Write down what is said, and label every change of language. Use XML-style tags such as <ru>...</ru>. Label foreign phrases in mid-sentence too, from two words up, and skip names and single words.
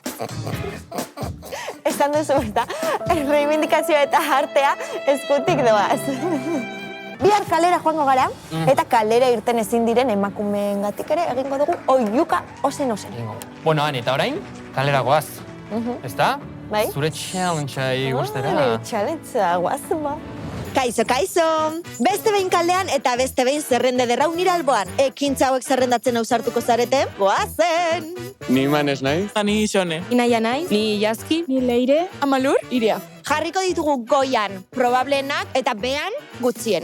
<eu>Esan duzu eta reivindikazioa eta artea eskutik doaz. Bihar kalera joango gara, eta kalera irten ezin diren emakumeengatik ere egingo dugu oiuka ozen. Bueno, Ani, eta orain, kalera goaz. Ezta? Bai? Zure challenge-a igustera. Challenge-a, guazuma. Kaixo, beste behin kaldean eta beste behin zerrende derraunira alboan. Ekintza hauek zerrendatzen ausartuko zarete, goazen! Ni Manes naiz. Ni Xone. Inaia naiz. Ni Jaski. Ni Leire. Amalur. Iria. Jarriko ditugu goian probableenak eta behan gutzien.</eu>